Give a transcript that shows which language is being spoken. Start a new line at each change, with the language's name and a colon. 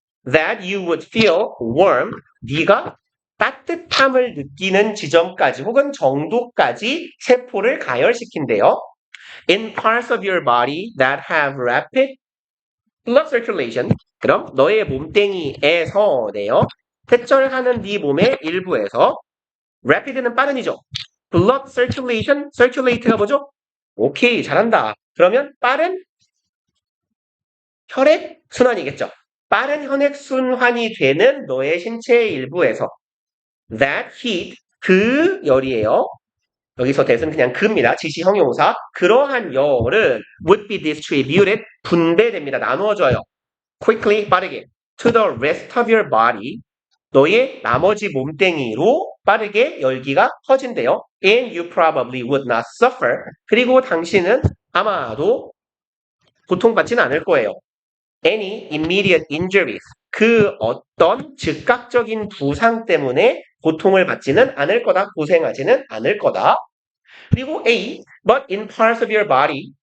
English: That you would feel warm.
Korean: 네가 따뜻함을 느끼는 지점까지 혹은 정도까지 세포를 가열시킨대요.
English: In parts of your body that have rapid blood circulation.
Korean: 그럼 너의 몸뚱이에서네요. 회전하는 네 몸의 일부에서 rapid는 빠른이죠. blood circulate가 뭐죠? 오케이, 잘한다. 그러면 빠른 혈액 순환이겠죠. 빠른 혈액 순환이 되는 너의 신체의 일부에서
English: that heat,
Korean: 그 열이에요. 여기서 that은 그냥 그입니다. 지시 형용사. 그러한 열은
English: would be distributed,
Korean: 분배됩니다. 나누어져요.
English: quickly,
Korean: 빠르게.
English: to the rest of your body,
Korean: 너의 나머지 몸뚱이로 빠르게 열기가 퍼진대요.
English: And you probably would not suffer.
Korean: 그리고 당신은 아마도 고통받지는 않을 거예요.
English: Any immediate injuries.
Korean: 그 어떤 즉각적인 부상 때문에 고통을 받지는 않을 거다. 고생하지는 않을 거다. 그리고
English: A, but in parts of your body.